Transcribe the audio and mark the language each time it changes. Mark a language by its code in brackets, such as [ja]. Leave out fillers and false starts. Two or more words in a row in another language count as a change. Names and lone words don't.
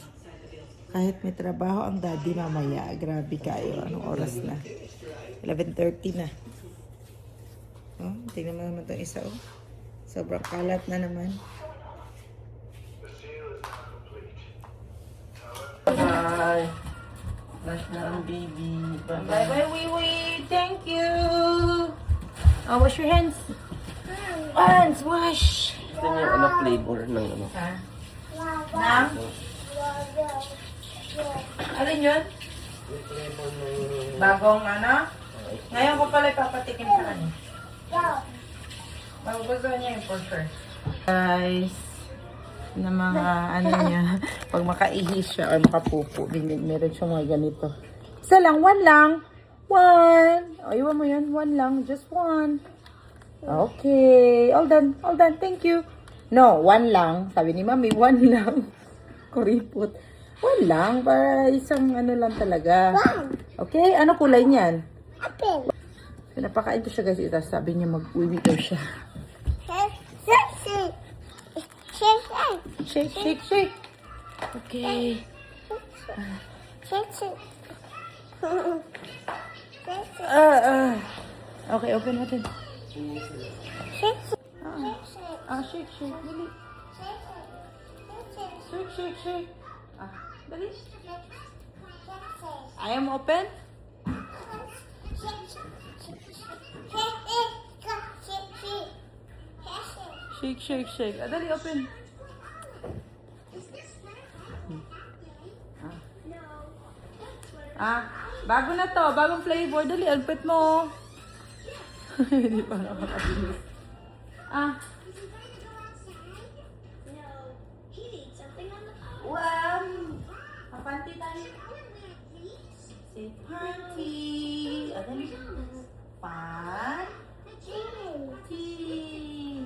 [tl] Kahit may trabaho ang daddy mamaya, grabe kayo. Anong oras na? 11:30 na. Oh, tingnan mo naman itong isa, oh. Sobrang kalat na naman. [en] Bye. [tl] Flash na ang baby. [en] Bye-bye, Wiwi. Thank you. Oh, wash your hands. Hands, wash. [tl] Gusto niya ano flavor ng ano. Ha? Nang? Alin yun? Flavor ng... Bagong ano? Ngayon ko pala ipapatikim sa kanya. Magugustuhan niya yung [en] for sure. [tl] Guys, na mga ano niya, pag makaihi siya or makapupo, meron siya mga ganito. Isa lang, one lang. One. O, iwan mo yun. One lang. [en] Just one. Okay. All done. All done. Thank you. [tl] No, one lang. Sabi ni Mami, one lang. Kuripot. One lang. Para isang ano lang talaga. Okay? Ano kulay niyan? Pinapakain ko siya, guys. Ito, sabi niya mag-uwi daw siya. [en] Shake, shake, shake. [tl] Okay. Okay, open natin. [en] Shake, shake. Dali. Shake, shake, shake. [tl] Dali. Ayaw mo open? [en] Shake, shake, shake. [tl] Dali, open. Bago na to. Bagong flavor. Dali, alpet mo. Hindi pa nakakabilis. Wow! Kapanti tayo. [en] Say party. Pan. Tea.